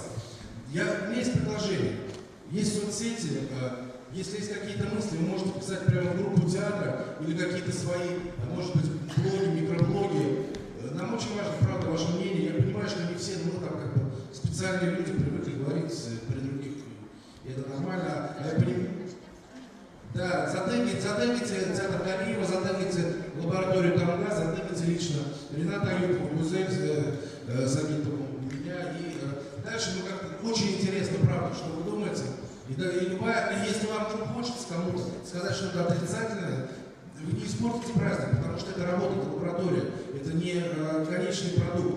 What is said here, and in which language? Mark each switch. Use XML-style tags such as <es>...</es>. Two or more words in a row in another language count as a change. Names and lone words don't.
<ru>У меня есть предложение. Есть соцсети, если есть какие-то мысли, вы можете писать прямо в группу театра или какие-то свои, может быть, блоги, микроблоги. Нам очень важно, правда, ваше мнение. Я понимаю, что не все, ну, там, как бы, специальные люди привыкли говорить при других. И это нормально. А я понимаю. Да, затегните театр Кариева, затегните лабораторию Танга, затегните лично Рената Аюпова, музей Сагитова, меня. И дальше, ну, как-то очень интересно, правда, что вы думаете. И любая, если вам вдруг хочется кому-то сказать что-то отрицательное, вы не испортите праздник, потому что это работа, это лаборатория, это не конечный продукт.</ru>